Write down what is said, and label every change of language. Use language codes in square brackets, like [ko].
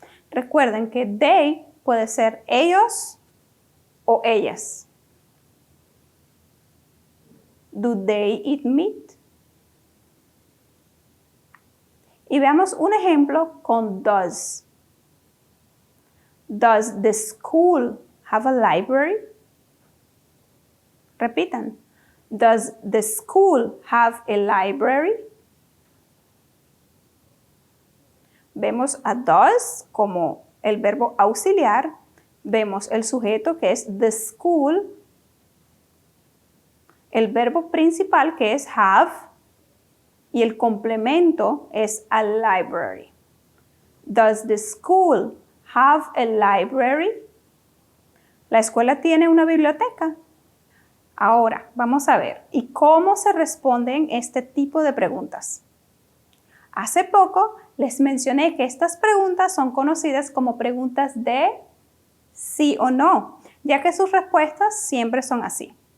[es] Recuerden que they puede ser ellos o ellas. [en] Do they eat meat? [es] Y veamos un ejemplo con does. [en] Does the school have a library? [es] Repitan. [en] Does the school have a library? [es] Vemos a does como el verbo auxiliar. Vemos el sujeto que es the school. El verbo principal que es have. Y el complemento es a library. [en] Does the school have a library? [es] ¿La escuela tiene una biblioteca? Ahora, vamos a ver, ¿y cómo se responden este tipo de preguntas? Hace poco les mencioné que estas preguntas son conocidas como preguntas de sí o no, ya que sus respuestas siempre son así.